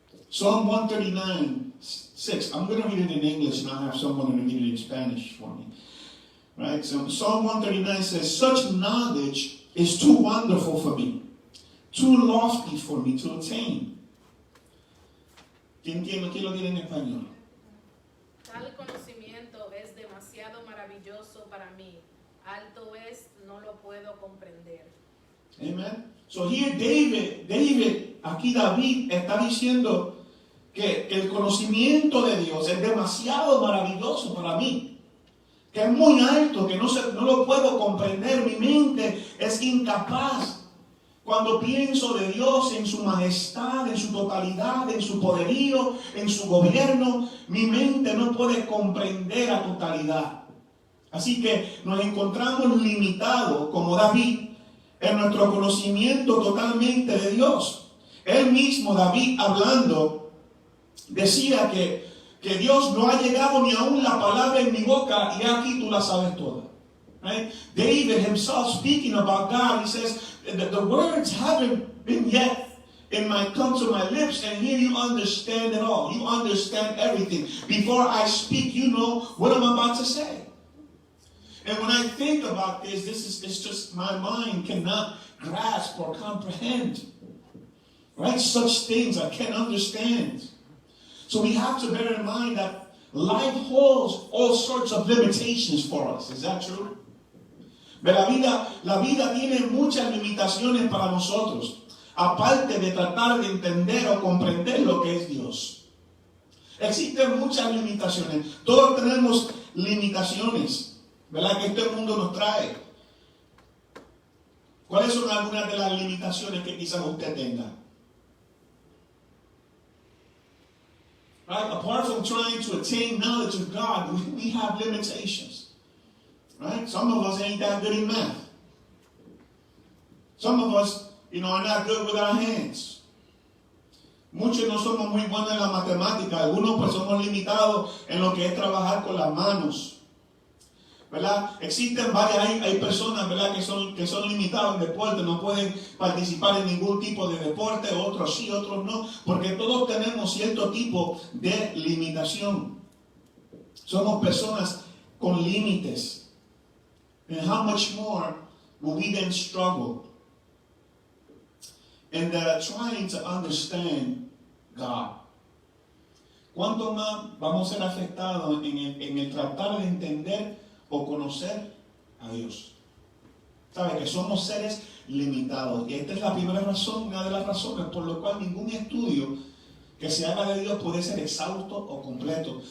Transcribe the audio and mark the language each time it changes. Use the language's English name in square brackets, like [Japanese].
[English] Psalm 139, 6. I'm going to read it in English and I'll have someone to read it in Spanish for me. Right? So Psalm 139 says, such knowledge is too wonderful for me, too lofty for me to attain. [Spanish] ¿Quién lo tiene en español? Tal conocimiento es demasiado maravilloso para mí. Alto es, no lo puedo comprender. Amen. [English] So here David, [Spanish] aquí David está diciendo que el conocimiento de Dios es demasiado maravilloso para mí. que es muy alto, que no lo puedo comprender. Mi mente es incapaz. Cuando pienso de Dios en su majestad, en su totalidad, en su poderío, en su gobierno, mi mente no puede comprender a totalidad. Así que nos encontramos limitados, como David, en nuestro conocimiento totalmente de Dios. Él mismo, David, hablando, decía que Dios no ha llegado ni aún la palabra en mi boca y aquí tú la sabes toda. [English] Right? David himself speaking about God, he says, the words haven't been yet come to my lips, and here you understand it all. You understand everything. Before I speak, you know what I'm about to say. And when I think about this, it's just my mind cannot grasp or comprehend. Right? Such things I can't understand. So we have to bear in mind that life holds all sorts of limitations for us. Is that true? [Spanish] La vida tiene muchas limitaciones para nosotros, aparte de tratar de entender o comprender lo que es Dios. Existen muchas limitaciones. Todos tenemos limitaciones, ¿verdad? Que este mundo nos trae. ¿Cuáles son algunas de las limitaciones que quizás usted tenga? [English] Right? Apart from trying to attain knowledge of God, we have limitations. Right? Some of us ain't that good in math. Some of us, are not good with our hands. [Spanish] Muchos no somos muy buenos en la matemática. Algunos pues somos limitados en lo que es trabajar con las manos. ¿Verdad? Existen hay personas, ¿verdad?, que son limitados en deporte, no pueden participar en ningún tipo de deporte, otros sí, otros no, porque todos tenemos cierto tipo de limitación. Somos personas con límites. [English] And how much more will we then struggle in trying to understand God? [Spanish] ¿Cuánto más vamos a ser afectados en el tratar de entender o conocer a Dios? Sabe que somos seres limitados, y esta es la primera razón, una de las razones por lo cual ningún estudio que se haga de Dios puede ser exhausto o completo.